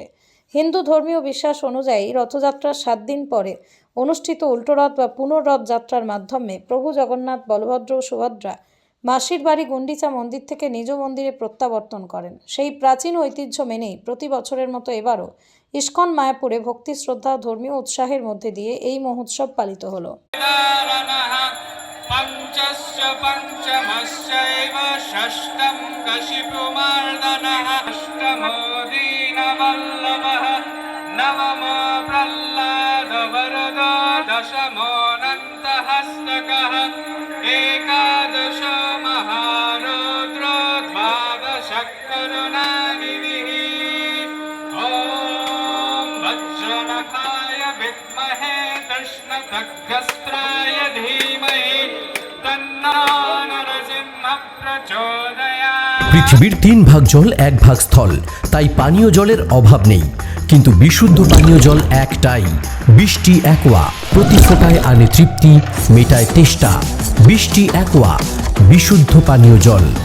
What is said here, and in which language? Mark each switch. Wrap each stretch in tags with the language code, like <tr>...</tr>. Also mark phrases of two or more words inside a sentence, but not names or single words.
<bn>হিন্দু ধর্মীয় বিশ্বাস অনুযায়ী রথযাত্রার 7 দিন পরে অনুষ্ঠিত উল্টোরথ বা পুনর্রথ যাত্রার মাধ্যমে প্রভু জগন্নাথ, বলভদ্র ও সুভদ্রা মাসির বাড়ি গুন্ডিচা মন্দির থেকে নিজ মন্দিরে প্রত্যাবর্তন করেন। সেই প্রাচীন ঐতিহ্য মেনেই প্রতি বছরের মতো এবারও ইস্কন মায়াপুরে ভক্তি, শ্রদ্ধা ও ধর্মীয় উৎসাহের মধ্যে দিয়ে এই মহোৎসব পালিত হলো।</bn> <sa>पंचस्य पंचमश्चैव षष्ठं कशिपुमर्दनः अष्टमो दीनवल्लभः नवमो प्रह्लादवरदो दशमोऽनन्तहस्तकः एकादशो महारुद्रो द्वादशः करुणानिधिः ॐ वज्रनखाय विद्महे कृष्णखड्गस्त्राय धीमहि</sa> <bn>পৃথিবীর 3 ভাগ জল 1 ভাগ স্থল, তাই পানীয় জলের অভাব নেই। কিন্তু বিশুদ্ধ পানীয় জল একটাই, বৃষ্টি অ্যাকোয়া। প্রতি ফোঁটায় আনে তৃপ্তি, মেটায় তেষ্টা। বৃষ্টি অ্যাকোয়া, বিশুদ্ধ পানীয় জল।</bn>